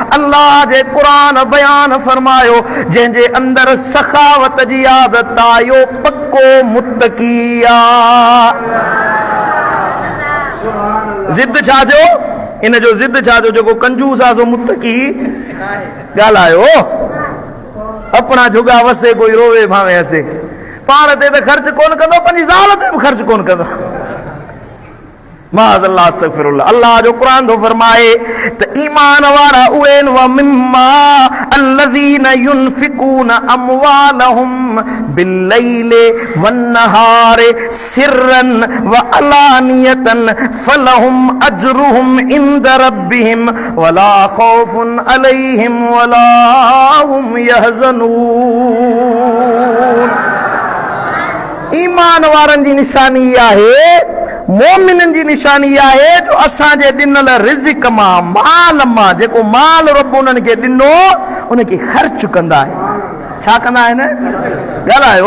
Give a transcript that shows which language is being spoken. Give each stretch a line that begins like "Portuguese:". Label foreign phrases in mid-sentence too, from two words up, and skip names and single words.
Sindhi: अल्लाह जे क़ुरान बयान फरमायो जंहिंजे अंदरि सखावत जी आदत आहे इहो पक्को मुत्तकी आहे। ज़िद छा जो? इन जो ज़िद छा जो? जेको कंजूस आहे सो मुत्तकी ॻाल्हायो।
Punjabi: अपना जुगा वसे कोई रोवे भावे हसे,
Sindhi: पाण ते त ख़र्च कोन कंदो, पंहिंजी ज़ाल ते बि ख़र्च कोन कंदो।
Arabic: معاذ الله أستغفر الله. अल्लाह जो क़ुरान थो फरमाए त ईमान वारा उहे आहिनि وممّا الذين ينفقون أموالهم بالليل والنهار سرًّا وعلانيةً فلهم أجرهم عند ربّهم ولا خوفٌ عليهم ولا هم يحزنون.
Sindhi: ईमान वारनि जी निशानी आहे, मोमिननि जी निशानी आहे जो असांजे ॾिनल रिज़्क़ मां, माल मां, जेको माल रब उन्हनि खे ॾिनो उनखे ख़र्च कंदा आहिनि। छा कंदा आहिनि? ॻाल्हायो।